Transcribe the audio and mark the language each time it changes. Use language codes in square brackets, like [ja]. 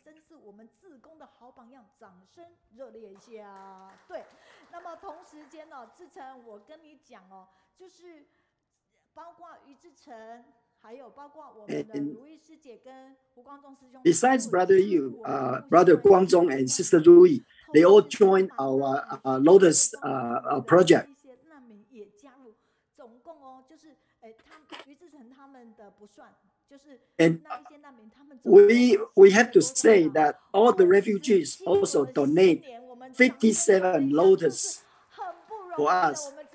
[zh] 真是我们志工的好榜样，掌声热烈一下。对，那么同时间呢，志成，我跟你讲哦，就是。包括于志成，还有包括我们的如意师姐跟胡光中师兄。 [en] Besides Brother Yu, Brother Guang Zhong and Sister Rui, they all joined our Lotus project. [zh] 一些难民也加入，总共哦，就是他于志成他们的不算，就是那一些难民他们。 [en] We have to say that all the refugees also donate 57 Lotus for us.